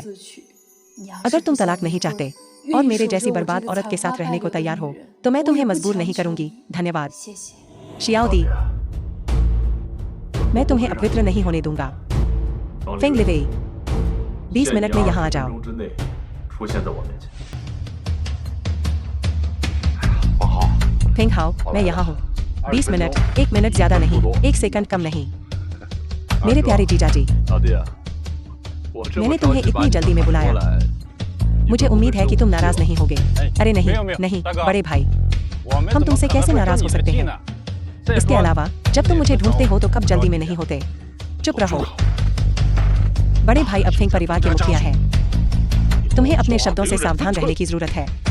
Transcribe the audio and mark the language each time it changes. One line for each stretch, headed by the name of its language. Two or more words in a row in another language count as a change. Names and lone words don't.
Hindi: अगर तुम तलाक नहीं चाहते और मेरे जैसी बर्बाद औरत के साथ रहने को तैयार हो तो मैं तुम्हें मजबूर नहीं करूंगी। धन्यवाद। शियाओदी, मैं तुम्हें अपवित्र नहीं होने दूंगा। फेंग लिवेई, 20 मिनट में यहाँ आ जाओ।
Chinese: 之内出现在我面前。王浩，
Hindi: फेंग हाओ, मैं यहाँ हूँ। 20 मिनट, 1 मिनट ज्यादा नहीं, 1 सेकंड कम नहीं। मेरे प्यारे जीजाजी,
Chinese: 老弟，我这么
Hindi: मैंने
Chinese: 着
Hindi: तुम्हें
Chinese: 急把
Hindi: इतनी
Chinese: 你
Hindi: जल्दी में
Chinese: 喊过
Hindi: बुलाया।
Chinese: 来，
Hindi: मुझे उम्मीद है कि तुम नाराज नहीं होगे। अरे नहीं, नहीं, बड़े भाई, हम तुमसे कैसे नाराज हो सकते हैं? इसके अलावा जब तुम मुझे ढूंढते हो तो कब जल्दी में नहीं होते। चुप रहो। बड़े भाई अब फेंग परिवार के मुखिया हैं। तुम्हें अपने शब्दों से सावधान रहने की जरूरत है।